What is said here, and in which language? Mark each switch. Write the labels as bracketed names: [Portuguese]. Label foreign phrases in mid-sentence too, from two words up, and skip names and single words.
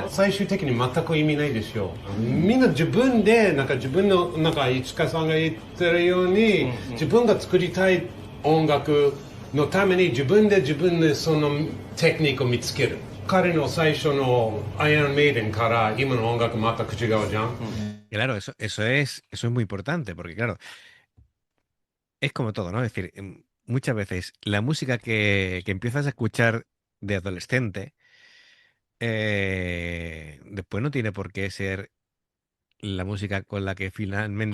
[Japanese] 最終的に全く意味ないでしょう。みんな自分でなんか自分のなんか市川さんが言ってるように、自分が作りたい音楽のために自分でそのテクニックを見つける。彼の最初のアイアンメイデンから今の音楽全く違うじゃん。 [Spanish] Claro, eso es muy importante, porque claro, es como todo, ¿no? Es decir, muchas veces la música que empiezas a escuchar de adolescente, después no tiene por qué ser la música con la que finalmente...